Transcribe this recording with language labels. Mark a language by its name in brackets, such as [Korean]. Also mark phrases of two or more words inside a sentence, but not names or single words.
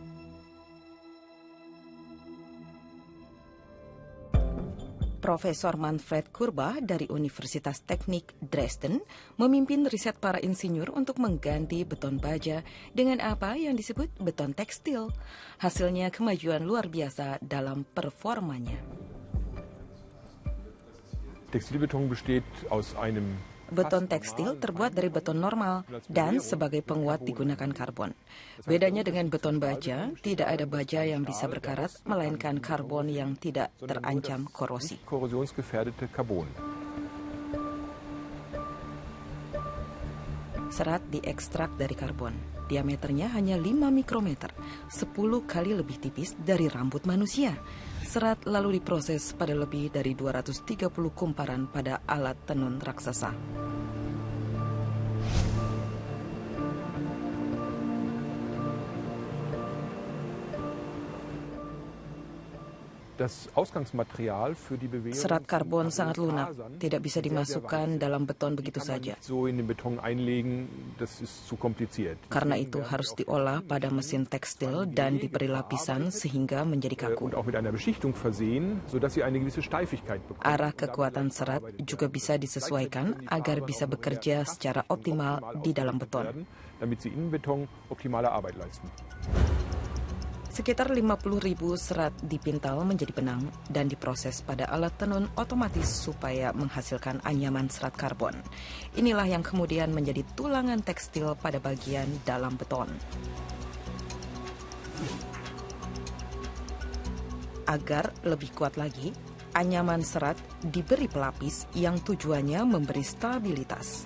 [Indonesian] Profesor Manfred Kurba dari Universitas Teknik Dresden memimpin riset para insinyur untuk mengganti beton baja dengan apa yang disebut beton tekstil. Hasilnya kemajuan luar biasa dalam performanya. [German] Textilbeton besteht aus einem [Indonesian] Beton tekstil terbuat dari beton normal dan sebagai penguat digunakan karbon. Bedanya dengan beton baja, tidak ada baja yang bisa berkarat, melainkan karbon yang tidak terancam korosi. [German] korrosionsgefährdete Carbon. [Indonesian] Serat diekstrak dari karbon. Diameternya hanya 5 mikrometer, 10 kali lebih tipis dari rambut manusia. Serat lalu diproses pada lebih dari 230 kumparan pada alat tenun raksasa. [German] Das Ausgangsmaterial für die Bewegung [Indonesian] Serat karbon sangat lunak, tidak bisa dimasukkan dalam beton begitu saja. [German] so in den Beton einlegen, das ist zu kompliziert. [Indonesian] Karena itu harus diolah pada mesin tekstil dan diberi lapisan sehingga menjadi kaku. [German] Und auch mit einer Beschichtung versehen, sodass sie eine gewisse Steifigkeit bekommen. [Indonesian] Arah kekuatan serat juga bisa disesuaikan agar bisa bekerja secara optimal di dalam beton. [German] Damit sie in Beton optimale Arbeit leisten. [Indonesian] Sekitar 50.000 serat dipintal menjadi benang dan diproses pada alat tenun otomatis supaya menghasilkan anyaman serat karbon. Inilah yang kemudian menjadi tulangan tekstil pada bagian dalam beton. Agar lebih kuat lagi, anyaman serat diberi pelapis yang tujuannya memberi stabilitas.